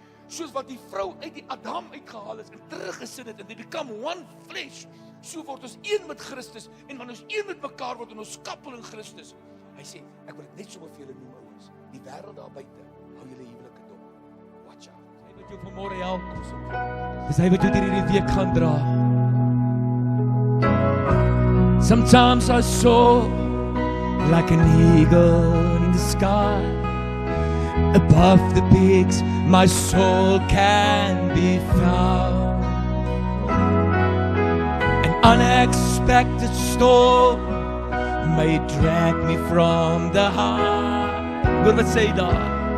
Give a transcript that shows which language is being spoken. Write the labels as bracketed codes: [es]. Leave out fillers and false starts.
[af] Soos wat die vrou uit die Adam uitgehaal is en teruggesit het en [en] they become one flesh. [af] So word ons een met Christus en wanneer ons een met mekaar word en ons skappel in Christus. Hy sê, ek wil dit net so vir julle noem ouens. Die wêreld daar buite, hou julle huwelike dop. [en] Watch out. [af] Hy wat jou vanmôre help. Dis hy wat jou hierdie week gaan dra. [en] Sometimes I soar like an eagle in the sky. Above the peaks, my soul can be found. An unexpected storm may drag me from the high. [af] Wil wat sê daar?